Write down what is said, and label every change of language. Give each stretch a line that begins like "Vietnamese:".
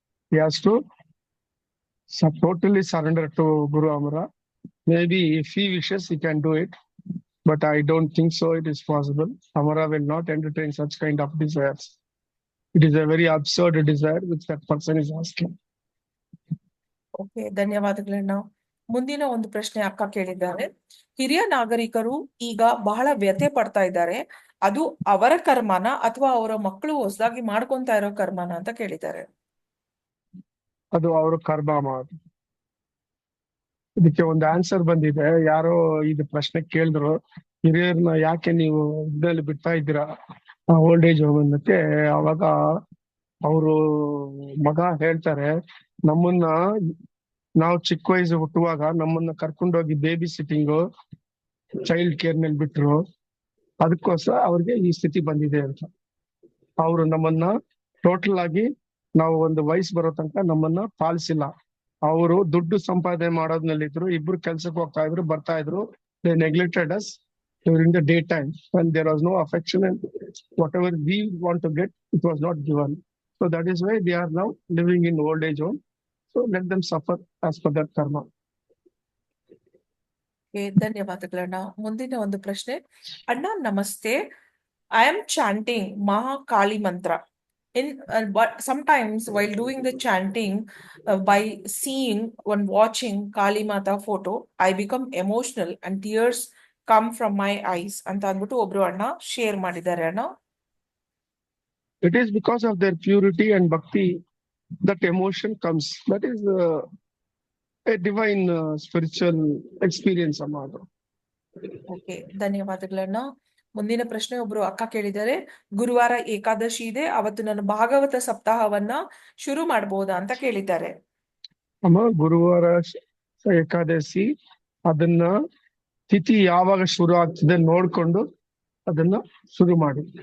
English: He has to totally surrender to Guru Amara. May be if he wishes he can do it. but I don't think so it is possible. Amara will not entertain such kind of desires. It is a very absurd desire which that person is asking.
Kannada: Okay, ಧನ್ಯವಾದಗಳನ್ನ. ಮುಂದಿನ ಒಂದು ಪ್ರಶ್ನೆ ಅಕ್ಕ ಕೇಳಿದ್ದಾರೆ. ಹಿರಿಯ ನಾಗರಿಕರು ಈಗ ಬಹಳ ವ್ಯಥೆ ಪಡ್ತಾ ಇದ್ದಾರೆ, ಅದು ಅವರ ಕರ್ಮನ ಅಥವಾ ಅವರ ಮಕ್ಕಳು ಹೊಸದಾಗಿ ಮಾಡ್ಕೊಂತಾ ಇರೋ ಕರ್ಮನ ಅಂತ ಕೇಳಿದ್ದಾರೆ. ಅದು ಅವರು ಕರ್ಮ ಮಾಡಿ. ಇದಕ್ಕೆ ಒಂದು ಆನ್ಸರ್ ಬಂದಿದೆ. ಯಾರೋ ಇದು ಪ್ರಶ್ನೆ ಕೇಳಿದ್ರು, ಹಿರಿಯರನ್ನ ಯಾಕೆ ನೀವು ಇದ್ರಲ್ಲಿ ಬಿಡ್ತಾ ಇದ್ದೀರಾ ಓಲ್ಡ್ ಏಜ್ ಹೋಮ್ ಅನ್ನಕ್ಕೆ. ಅವಾಗ ಅವರು ಮಗ ಹೇಳ್ತಾರೆ, ನಮ್ಮನ್ನ ನಾವು ಚಿಕ್ಕ ವಯಸ್ಸು ಹುಟ್ಟುವಾಗ ನಮ್ಮನ್ನ ಕರ್ಕೊಂಡೋಗಿ ಬೇಬಿ ಸಿಟ್ಟಿಂಗು ಚೈಲ್ಡ್ ಕೇರ್ ಮೇಲೆ ಬಿಟ್ರು, ಅದಕ್ಕೋಸ್ಕರ ಅವ್ರಿಗೆ ಈ ಸ್ಥಿತಿ ಬಂದಿದೆ ಅಂತ. ಅವರು ನಮ್ಮನ್ನ ಟೋಟಲ್ ಆಗಿ ನಾವು ಒಂದು ವಯಸ್ಸು ಬರೋ ತನಕ ನಮ್ಮನ್ನ ಪಾಲಿಸಿಲ್ಲ. ಅವರು ದುಡ್ಡು ಸಂಪಾದನೆ ಮಾಡೋದ್ನಲ್ಲಿದ್ರು, ಇಬ್ರು ಕೆಲ್ಸಕ್ಕೆ ಹೋಗ್ತಾ ಇದ್ರು, ಬರ್ತಾ ಇದ್ರು.
English: They neglected us during the day time when there was no affection and whatever we want to get, it was not given. So that is why they are now living in old age home. So let them suffer as per their karma.
Kannada: Okay, ಧನ್ಯವಾದಗಳನ್ನ. ಮುಂದಿನ ಒಂದು ಪ್ರಶ್ನೆ. ಅಣ್ಣ ನಮಸ್ತೆ,
English: I am chanting Mahakali mantra. But sometimes while doing the chanting, by seeing when watching Kali Mata photo, I become emotional and tears come from my eyes
Kannada: ಅಂತ ಅಂದ್ಬಿಟ್ಟು ಒಬ್ರು ಅಣ್ಣ ಶೇರ್ ಮಾಡಿದ್ದಾರೆ ಅಣ್ಣ.
English: It is because of their purity and bhakti that emotion comes. That is a divine spiritual experience among.
Kannada: Okay, ಧನ್ಯವಾದಗಳನ್ನ. ಮುಂದಿನ ಪ್ರಶ್ನೆ ಒಬ್ರು ಅಕ್ಕ ಕೇಳಿದ್ದಾರೆ. ಗುರುವಾರ ಏಕಾದಶಿ ಇದೆ, ಅವತ್ತು ನಾನು ಭಾಗವತ ಸಪ್ತಾಹವನ್ನ ಶುರು ಮಾಡಬಹುದಾ ಅಂತ ಕೇಳಿದ್ದಾರೆ. ಅಮ್ಮ, ಗುರುವಾರ ಏಕಾದಶಿ, ಅದನ್ನ ತಿಥಿ ಯಾವಾಗ ಶುರು ಆಗ್ತದೆ ನೋಡ್ಕೊಂಡು ಅದನ್ನ ಶುರು ಮಾಡಿ.